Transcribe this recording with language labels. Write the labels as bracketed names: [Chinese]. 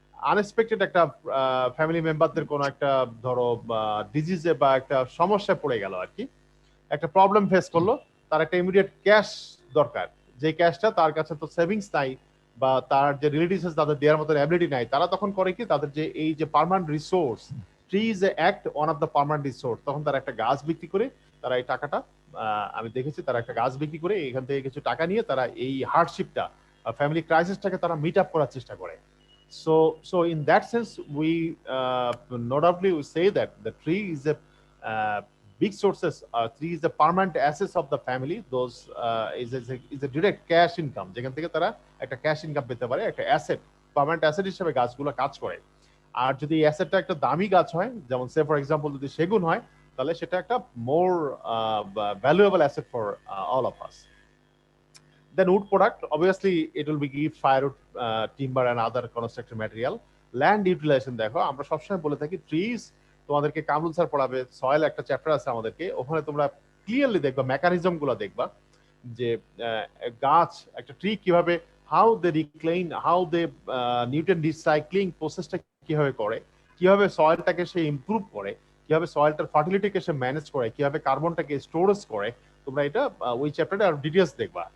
[Bangla] Unexpected একটা family মেম্বারদের কোনো একটা ধরো ডিজিজে বা একটা সমস্যায় পড়ে গেল আর কি, একটা প্রবলেম ফেস করলো, তার একটা ইমিডিয়েট ক্যাশ দরকার, যে ক্যাশটা তার কাছে তো সেভিংস নাই বা তার যে রিলেটিভস তাদের দেওয়ার মতো অ্যাবিলিটি নাই, তারা তখন করে কি, তাদের যে এই যে permanent resource, [English] tree is a act one of the permanent resource, [Bangla] তখন তারা একটা গাছ বিক্রি করে তারা এই টাকাটা, আমি দেখেছি তারা একটা গাছ বিক্রি করে এখান থেকে কিছু টাকা নিয়ে তারা এই হার্ডশিপটা, ফ্যামিলি ক্রাইসিসটাকে তারা মিট আপ করার চেষ্টা করে। [English] So in that sense, we no doubtly we say that the tree is a big sources. Tree is the permanent assets of the family. Those is a direct cash income. [Bangla] যেখান থেকে তারা একটা cash income পেতে পারে, একটা asset, permanent asset হিসেবে গাছগুলো কাজ করে। আর যদি অ্যাসেটটা একটা দামি গাছ হয়, যেমন সে ফর এক্সাম্পল যদি সেগুন হয়, তাহলে সেটা একটা [English] More valuable asset for all of us. Then wood product, obviously it will be give firewood, timber and other construction material. [Bangla] Land utilization দেখো আমরা সবসময় বলে থাকি ট্রিজ, তোমাদেরকে কামরুল স্যার পড়াবে, সয়েল একটা চ্যাপ্টার আছে আমাদেরকে, ওখানে তোমরা ক্লিয়ারলি দেখবা মেকানিজম গুলো দেখবা যে গাছ একটা ট্রি কিভাবে, [English] how they reclaim, how they nutrient recycling [Bangla] প্রসেসটা কিভাবে করে, কিভাবে সয়েলটাকে সে ইমপ্রুভ করে, কিভাবে সয়েলটার ফার্টিলিটিকে সে ম্যানেজ করে, কিভাবে কার্বনটাকে স্টোরেজ করে, তোমরা এটা ওই চ্যাপ্টারে আর ডিটেলস দেখবা।